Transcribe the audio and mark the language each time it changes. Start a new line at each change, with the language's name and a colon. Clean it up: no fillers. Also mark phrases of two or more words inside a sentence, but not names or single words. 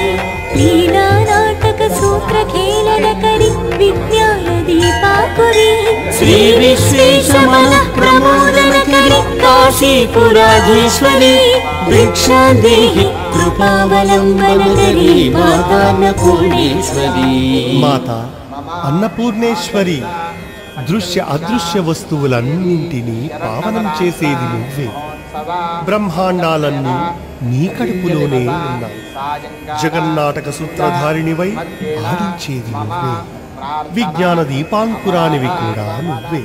Sanskrit: लीला नाटक सूत्र खेलनकरी विज्ञान दीपाकुरी श्री विश्वेशमन प्रमोदनकरी काशीपुराधीश्वरी भिक्षां देहि कृपावलंबनकरी माता अन्नपूर्णेश्वरी। माता अन्नपूर्णेश्वरी
Telugu: దృశ్య అదృశ్య వస్తువులన్నింటినీ పావనం చేసేది నువ్వే। బ్రహ్మాండాలన్నీ నీ కడుపులోనే ఉన్నాయి. జగన్నాటక సూత్రధారిణివై ఆడించేది నువ్వే. విజ్ఞాన దీపాంకురానివి కూడా నువ్వే.